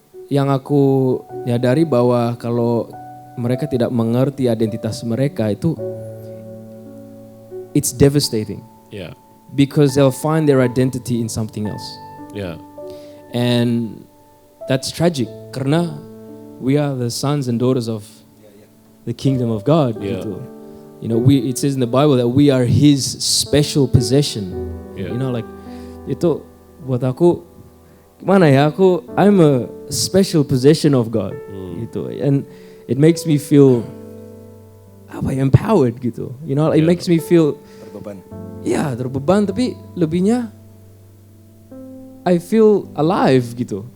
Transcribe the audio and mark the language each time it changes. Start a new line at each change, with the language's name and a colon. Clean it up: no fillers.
Indonesian: yang aku nyadari bahwa kalau mereka tidak mengerti identitas mereka itu,
English: it's devastating
Indonesian: Ya,
English: because they'll find their identity in something else,
Indonesian: ya,
English: and that's tragic karena we are the sons and daughters of the kingdom of God. Yeah.
Indonesian: Gitu.
English: You know, it says in the Bible that we are His special possession. Yeah. You know, like
Indonesian: itu buat aku gimana ya?
English: I'm a special possession of God. Gitu, and it makes me feel empowered gitu. You know, it makes me feel
Indonesian: Berbeban. ya terbeban tapi lebihnya
English: I feel alive
Indonesian: gitu.